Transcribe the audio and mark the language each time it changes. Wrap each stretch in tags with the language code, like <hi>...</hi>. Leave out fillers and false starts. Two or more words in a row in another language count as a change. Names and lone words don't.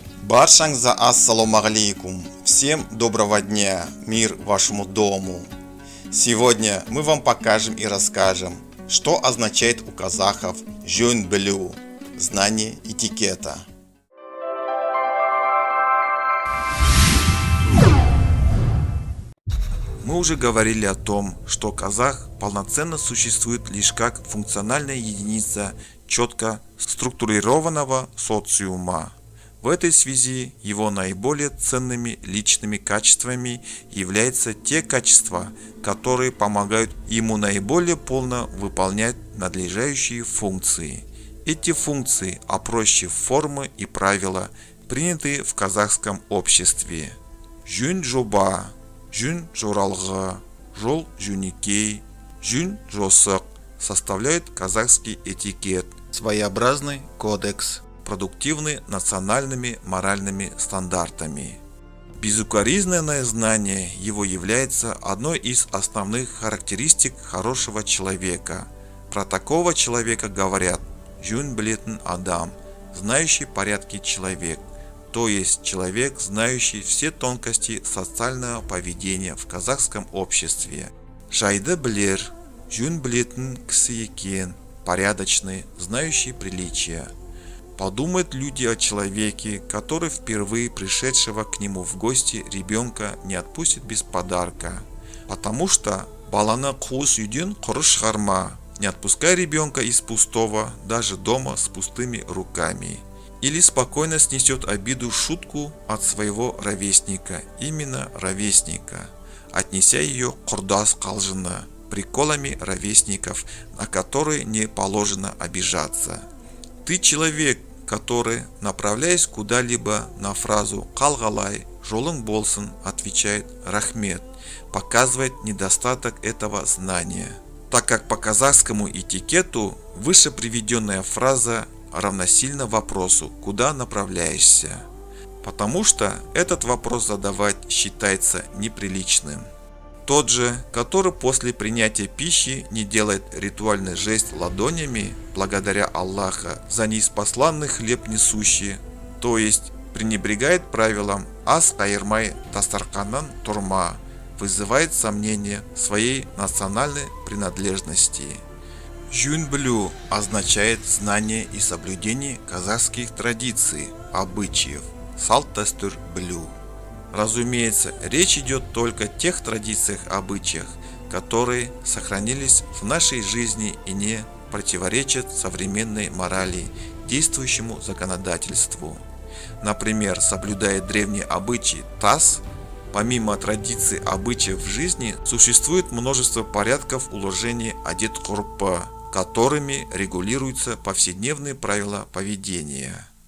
<kk>Баршаңызға ассалаумағалейкум.</kk> <ru>Всем доброго дня, мир вашему дому. Сегодня мы вам покажем и расскажем, что означает у казахов</ru> <kk>«жөн білу» –</kk> <ru>знание этикета. Мы уже говорили о том, что казах полноценно существует лишь как функциональная единица четко структурированного социума. В этой связи его наиболее ценными личными качествами являются те качества, которые помогают ему наиболее полно выполнять надлежащие функции. Эти функции, а проще формы и правила, принятые в казахском обществе.</ru> <kk>Жөн жоба, жөн жоралғы, жол жөнекей, жөн жосық</kk> <ru>составляют казахский этикет, своеобразный кодекс, продуктивны национальными моральными стандартами. Безукоризненное знание его является одной из основных характеристик хорошего человека. Про такого человека говорят</ru> <kk>«жөн білетін адам»,</kk> <ru>знающий порядки человек, то есть человек, знающий все тонкости социального поведения в казахском обществе.</ru> <kk>Жайды білер, жөн білетін кісі екен,</kk> <ru>порядочный, знающий приличия. Подумают люди о человеке, который впервые пришедшего к нему в гости ребенка не отпустит без подарка. Потому что</ru> <kk>баланы қуыс үйден құры шығарма,</kk> <ru>не отпускай ребенка из пустого, даже дома с пустыми руками. Или спокойно снесет обиду шутку от своего ровесника, именно ровесника, отнеся ее</ru> <kk>құрдас қалжыңы,</kk> <ru>приколами ровесников, на которые не положено обижаться. Ты человек, который, направляясь куда-либо на фразу «қалғалай»,</ru> <kk>«жолың болсын»,</kk> <ru>отвечает «рахмет», показывает недостаток этого знания. Так как по казахскому этикету выше приведенная фраза равносильна вопросу «куда направляешься?», потому что этот вопрос задавать считается неприличным. Тот же, который после принятия пищи не делает ритуальный жест ладонями, благодаря Аллаха за неиспосланный хлеб несущий, то есть пренебрегает правилам</ru> <kk>«ас қайырмай дастарқаннан турма»,</kk> <ru>вызывает сомнение своей национальной принадлежности.</ru> <kk>Жөн білу</kk> <ru>означает знание и соблюдение казахских традиций, обычаев,</ru> <kk>салт-дәстүр білу.</kk> <ru>Разумеется, речь идет только о тех традициях, обычаях, которые сохранились в нашей жизни и не противоречат современной морали, действующему законодательству. Например, соблюдая древние обычаи ТАСС, помимо традиций обычаев в жизни, существует множество порядков уложения адет-ғұрпы, которыми регулируются повседневные правила поведения.</ru>